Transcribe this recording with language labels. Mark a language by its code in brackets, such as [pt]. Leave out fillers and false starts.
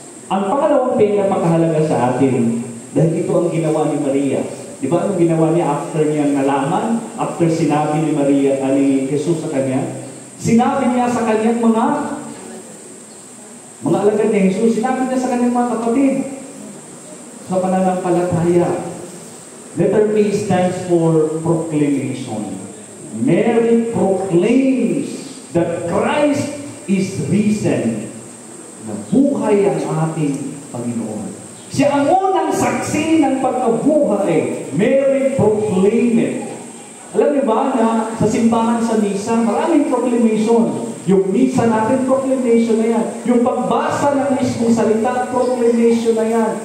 [tl] Ang pangalawang P na napakahalaga sa atin dahil ito ang ginawa ni Maria. Di ba anong ginawa niya after niyang nalaman? After sinabi ni Maria, ni Jesus sa kanya? Sinabi niya sa kanyang mga alagad ni Jesus, sinabi niya sa kanyang mga kapatid sa pananampalataya. [en] Letter P stands for proclamation. Mary proclaims that Christ is risen. [tl] Na buhay ang ating Panginoon. Siya ang unang saksi ng pagkabuhay. [en] Mary proclaimed it. [tl] Alam niyo ba na sa simbahan sa misa, maraming proclamation. Yung misa natin, proclamation na yan. Yung pagbasa ng mismong salita, proclamation na yan.